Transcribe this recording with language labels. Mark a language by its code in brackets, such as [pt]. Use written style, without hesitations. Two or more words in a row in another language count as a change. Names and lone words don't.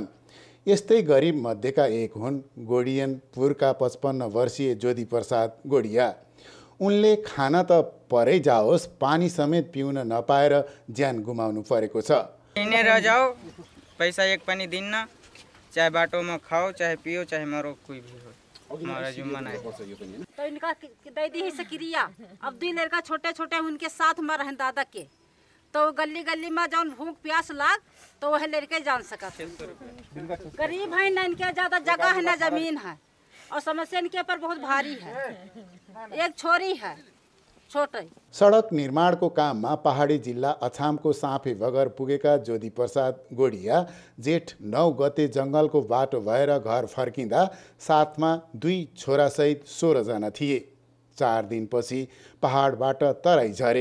[ne] यस्तै गरिब मध्येका एक हुन् गोडियनपुरका 55 वर्षीय ज्योति प्रसाद गोडिया। उनले खाना त परै जाओस् पानी समेत पिउन नपाएर ज्यान गुमाउनु परेको छ। हिँडेर जाओ, पैसा एक पनि दिन्न, चाहे बाटोमा खाओ, चाहे पियो, चाहे मरो, [hi] कोई भी हो, हमारा जुम्मा नहीं। तो इनका दे दी है क्रिया। अब 2 लड़का छोटे छोटे उनके साथ में रहें दादा के, तो गली गली में जौन भूख प्यास लाग तो वह लड़के जान सकते। गरीब है ना, इनके ज्यादा जगह है ना जमीन है, और समस्या इनके पर बहुत भारी है। एक छोरी है छोटे। [ne] सडक निर्माणको काममा पहाडी जिल्ला अछामको साँफे बगर पुगेका ज्योति प्रसाद गोडिया जेठ 9 गते जङ्गलको बाटो भएर घर फर्किँदा साथमा 2 छोरासहित 16 जना थिए। 4 दिनपछि पहाडबाट तराई झरे।